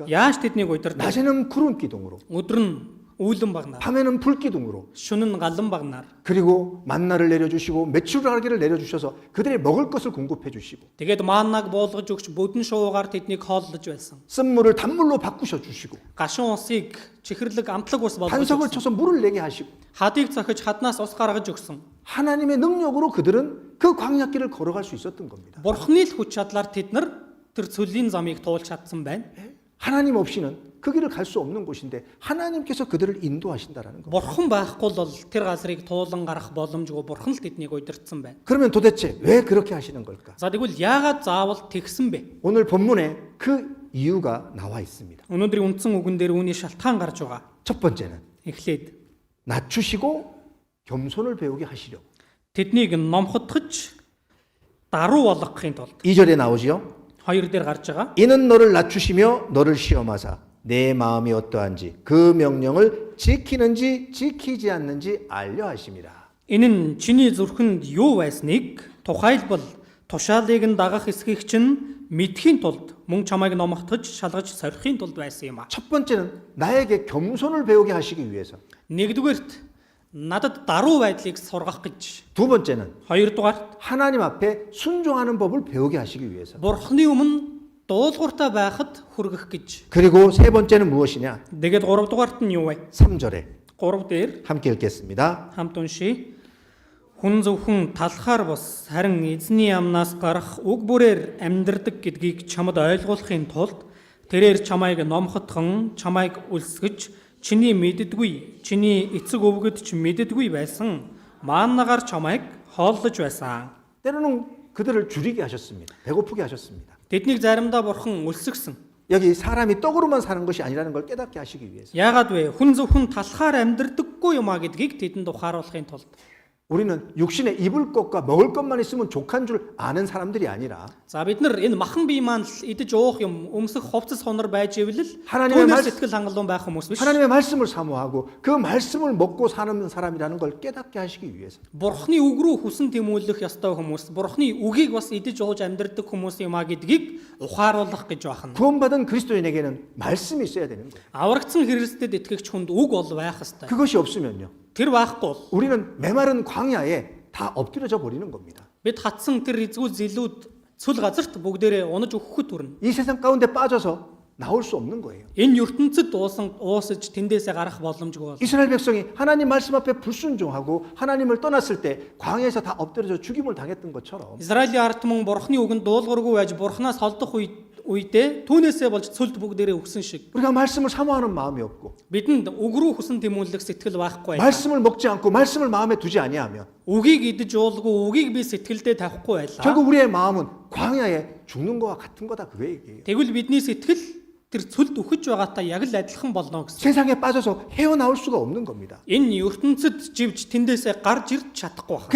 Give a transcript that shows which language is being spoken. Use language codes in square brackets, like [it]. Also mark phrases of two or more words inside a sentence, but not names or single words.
[mn] Яаж тэднийг удирдав? [ko] 낮에는 구름 기둥으로, [mn] Өдөр нь үүлэн багнаар, [ko] 밤에는 불 기둥으로, [mn] шөнө нь галан багнаар. [ko] 그리고 만나를 내려주시고 메추라기를 내려주셔서 그들의 먹을 것을 공급해 주시고, [mn] Тэгээд мааннаг буулгаж өгч бүдэн шуугаар тэднийг хооллож байсан. [ko] 쓴물을 단물로 바꾸셔 주시고, [mn] Гашуун усыг чихэрлэг амтлаг ус болгож [ko] 반석을 [mn] өгсөн. [ko] 쳐서 물을 내게 하시고, [mn] Хадыг цохиж хаднаас ус гаргаж өгсөн. [ko] 하나님의 능력으로 그들은 그 광야길을 걸어갈 수 있었던 겁니다. [mn] Бурхны л хүч чадлаар тэд нар тэр цөлийн замыг туулж чадсан байна. [ko] 하나님 없이는 그 길을 갈 수 없는 곳인데 하나님께서 그들을 인도하신다라는 겁니다. [mn] Бурхан байхгүй бол тэр газрыг туулан гарах боломжгүй бурхан л тэднийг удирдсан байна. [ko] 그러면 도대체 왜 그렇게 하시는 걸까? [mn] За тэгвэл яагаад заавал тэгсэн бэ? [ko] 오늘 본문에 그 이유가 나와 있습니다. [mn] Өнөөдрийн үндсэн үгэн дээр үүний шалтгаан гарч байгаа. [ko] 첫 번째는 [mn] Эхлээд [ko] 낮추시고 겸손을 배우게 하시려고. [mn] тэднийг номхотгож даруу болгохын тулд [ko] 2절에 나오지요. [mn] хоёр дээр гарч байгаа. [ko] 이는 너를 낮추시며 너를 시험하사 내 마음이 어떠한지 그 명령을 지키는지 지키지 않는지 알려 하심이라. [mn] Энэ нь чиний зүрхэнд юу байсныг тухайлбал тушаалыг нь дагах эсхийг чинь мэдхийн тулд мөн чамайг номхотгож шалгаж сорихын тулд байсан юм а. [ko] 첫 번째는 나에게 겸손을 배우게 하시기 위해서. [mn] Нэгдүгээрт надад даруу байдлыг сургах гэж. [ko] 두 번째는 [mn] Хоёрдугаарт [ko] 하나님 앞에 순종하는 법을 배우게 하시기 위해서. [mn] Бурхны өмнө дуулууртай байхад хүргэх гэж. [ko] 그리고 세 번째는 무엇이냐? [mn] Тэгээд гуравдугаарт нь юу вэ? [ko] 3절에 [mn] 3 дээр [ko] 함께 읽겠습니다. [mn] хамт уншия. Хүн зөвхөн талхаар бус харин эзний амнаас гарах үг бүрээр амьдрдаг гэдгийг чамд ойлгуулахын тулд тэрээр чамайг номхотхон, чамайг үлсгэж, чиний мэддэггүй, чиний эцэг өвгөд ч мэддэггүй байсан мааннагаар чамайг хооллож байсан. [ko] 때로는 그들을 줄이게 하셨습니다. 배고프게 하셨습니다. [mn] Тэднийг заримдаа бурхан үлсгсэн. [ko] 여기 사람이 떡으로만 사는 것이 아니라는 걸 깨닫게 하시기 위해서. [mn] Яагаад вэ? Хүн зөвхөн талхаар амьдрдаггүй юм а гэдгийг тэдэнд ухааруулахын тулд. [ko] 우리는 육신에 입을 것과 먹을 것만 있으면 족한 줄 아는 사람들이 아니라 [mn] За бид нар энэ махан бие маань л идэж уух юм, өмсөх хувцас хонор байж ивэл [ko] 하나님의 [mn] түүнээс [ko] 말- [mn] сэтгэл хангалуун байх хүмүүс биш. [ko] 하나님의 말씀을 사모하고 그 말씀을 먹고 사는 사람이라는 걸 깨닫게 하시기 위해서. [mn] Бурхны үг рүү хүсэн тэмүүлэх ёстой хүмүүс, Бурхны үгийг бас идэж ууж амьдрдаг хүмүүс юм а гэдгийг ухааруулах гэж байна. [ko] 구원받은 그리스도인에게는 말씀이 있어야 되는 거예요. [mn] Аврагдсан Христэд итгэгч хүнд үг бол байх ёстой. [ko] 그것이 없으면요. [mn] Тэр байхгүй бол [ko] 우리는 메마른 광야에 다 엎드려져 버리는 겁니다. [mn] бид хатсан тэр эзгүй зилүүд цүл газарт бүгдээрээ унаж өгөхөд хүрнэ. [ko] 이 세상 가운데 빠져서 나올 수 없는 거예요. [mn] Энэ ертөнцид уусаж тэндээсээ гарах боломжгүй бол. [ko] 이스라엘 백성이 하나님 말씀 앞에 불순종하고 하나님을 떠났을 때 광야에서 다 엎드려져 죽임을 당했던 것처럼 [mn] Израилийн ард түмэн Бурхны үгэнд дуулуургүй байж Бурханаас холдох үедээ түүнээсээ болж цүлд бүгдээрээ өгсөн шиг [ko] 우리가 말씀을 사모하는 마음이 없고 [mn] бидэнд үг рүү хүсэн тэмүүлэх сэтгэл байхгүй. [ko] 말씀을 먹지 않고 말씀을 마음에 두지 아니하면 [mn] Үгийг идэж уулгүй, үгийг би сэтгэлдээ тавихгүй байлаа. [ko] 결국 우리의 마음은 광야에 죽는 거와 같은 거다 그 얘기예요. [mn] Тэгвэл бидний сэтгэл тэр цүлд үхэж байгаатай яг л адилхан болно гэсэн. [ko] 세상에 빠져서 헤어나올 수가 없는 겁니다. [mn] Энэ ертөнцид живж тэндээсээ гарч ирж чадахгүй байна.